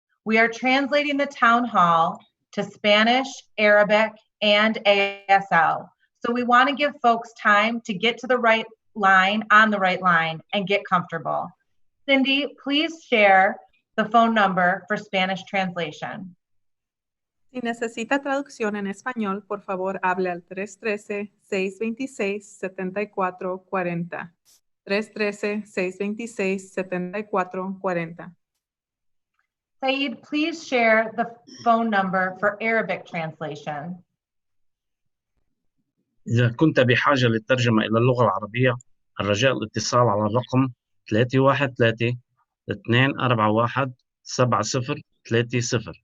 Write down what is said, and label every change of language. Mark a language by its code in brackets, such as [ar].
[en] We are translating the town hall to Spanish, Arabic, and ASL. So we want to give folks time to get to the right line, on the right line, and get comfortable. Cindy, please share the phone number for Spanish translation. [es] Si necesita traducción en español, por favor, hable al 313-626-7440. 313-626-7440. [en] Saeed, please share the phone number for Arabic translation. [ar] إذا كنت بحاجة للترجمة إلى اللغة العربية، الرجاء الاتصال على الرقم 313-241-7030.